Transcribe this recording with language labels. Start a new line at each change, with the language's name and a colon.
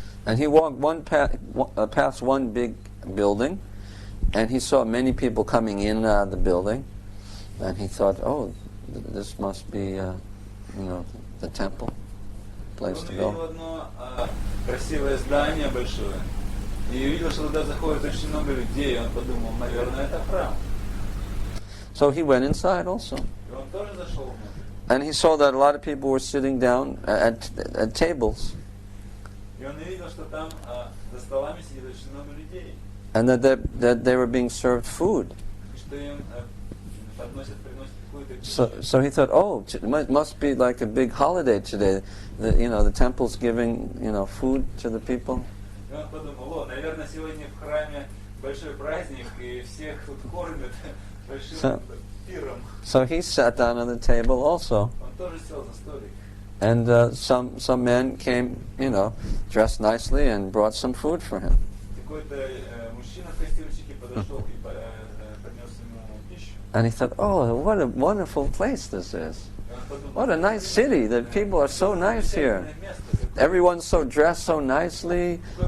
English: And he walked past one big building, and he saw many people coming in and out of the building, and he thought, oh, this must be, the temple, place to
Russian: Он
English: go.
Russian: увидел одно красивое здание большое, и увидел, что туда заходит очень много людей, и он подумал, наверное, это храм.
English: So he went inside also.
Russian: И он тоже зашел внутрь.
English: And he saw that a lot of people were sitting down at tables,
Russian: И он увидел, что там за столами сидит очень много людей,
English: and that they were being served food.
Russian: и что им приносят какую-то пищу.
English: So he thought, oh, it must be like a big holiday today. The temple's giving, food to the people.
Russian: И он подумал, наверное, сегодня в храме большой праздник, и всех тут кормят большим пиром.
English: So he sat down on the table also.
Russian: Он тоже сел за столик.
English: And some men came, dressed nicely and brought some food for him.
Russian: Какой-то мужчина в костюмчике подошел и принес ему пищу.
English: And he thought, oh, what a wonderful place this is. What a nice city. The people are so nice here. Everyone's so dressed so nicely.